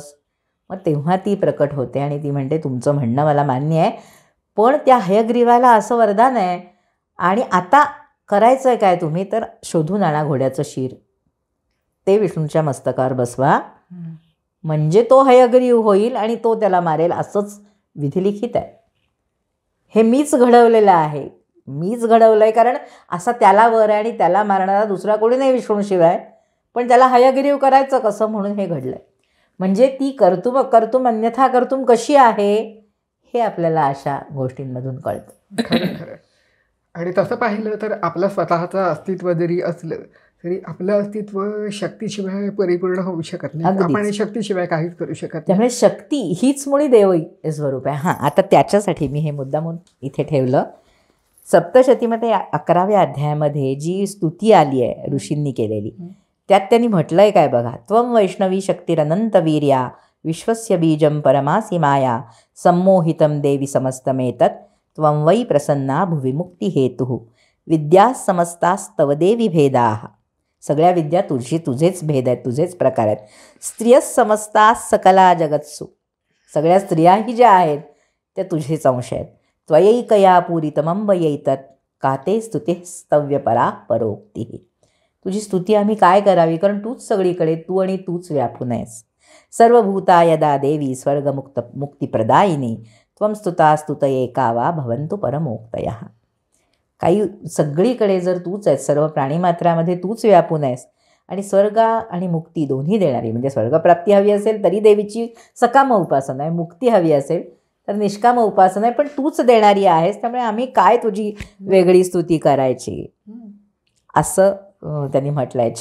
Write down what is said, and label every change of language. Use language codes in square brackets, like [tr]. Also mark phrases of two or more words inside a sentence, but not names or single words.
[mr] मग तेव्हा ती प्रकट होते आणि ती म्हणते तुमचं म्हणणं मला मान्य आहे, पण त्या हयग्रीवाला असं वरदान आहे, आणि आता करायचं आहे काय तुम्ही, तर शोधून आणा घोड्याचं शीर, ते विष्णूच्या मस्तकावर बसवा, म्हणजे तो हयग्रीव होईल आणि तो त्याला मारेल, असंच विधिलिखित आहे. हे मीच घडवलेलं आहे, मीच घडवलं आहे, कारण असा त्याला वर आहे आणि त्याला मारणारा दुसरा कोणी नाही विष्णूशिवाय, पण त्याला हयग्रीव करायचं कसं म्हणून हे घडलं आहे. म्हणजे ती [sa] कर्तुम अन्यथा कर्तुम [mr] कशी आहे हे आपल्याला अशा गोष्टींमधून कळतं. खरं खरं. आणि तसं पाहिलं तर आपलं स्वतःचं अस्तित्व जरी असलं तरी आपलं अस्तित्व शक्तीशिवाय परिपूर्ण होऊ शकत नाही. अगदीच. आपण शक्तीशिवाय काहीच करू शकत नाही. त्यामुळे शक्ती हीच मुळी देवई स्वरूप आहे. हां, आता त्याच्यासाठी मी हे मुद्दामून इथे ठेवलं. सप्तशतीमध्ये 11व्या अध्यायामध्ये जी स्तुती आली आहे ऋषींनी केलेली, त्यात त्यांनी म्हटलं आहे काय बघा, [sa] त्वं वैष्णवी शक्तिरनंतवीर्या विश्वस्य बीजं परमासी माया सम्मोहितं देवी समस्तमेतत् त्वं वै प्रसन्ना भुवि मुक्तिहेतुः विद्या समस्तास्तव देवी भेदाः. [mr] सगळ्या विद्या तुझेच भेद आहेत, तुझेच प्रकार आहेत. [sa] स्त्रियः समस्ता सकला जगत्सु, [mr] सगळ्या स्त्रियाही ज्या आहेत त्या तुझेच अंश आहेत. [sa] त्वयैकया पूरितमंबयैतत् काते स्तुते स्तव्यपरा परोक्तिः. [mr] तुझी स्तुती आम्ही काय करावी, कारण तूच सगळीकडे, तू आणि तूच व्यापून आहेस. [sa] सर्वभूता यदा देवी स्वर्गमुक्त मुक्तिप्रदायिनी त्वं स्तुता स्तुतये का वा भवन्तु परमोक्तयः. [mr] काही सगळीकडे जर तूच आहेस, सर्व प्राणीमात्रामध्ये तूच व्यापून आहेस, आणि स्वर्ग आणि मुक्ती दोन्ही देणारी, म्हणजे स्वर्गप्राप्ती हवी असेल तरी देवीची सकाम उपासना आहे, मुक्ती हवी असेल तर निष्काम उपासना आहे, पण तूच देणारी आहेस, त्यामुळे आम्ही काय तुझी वेगळी स्तुती करायची, असं त्यांनी म्हटलं आहे.